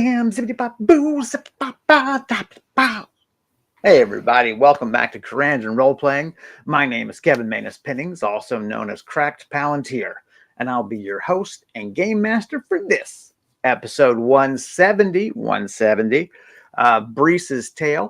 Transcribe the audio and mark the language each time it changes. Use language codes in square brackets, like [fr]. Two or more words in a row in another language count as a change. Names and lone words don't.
[en] bam, zippity bop boo, zippity bop ba da ba. Hey everybody, welcome back to Karandrin Role Playing. My name is Kevin Manus Pennings, also known as Cracked Palantir, and I'll be your host and game master for this episode 170, Brise's Tale.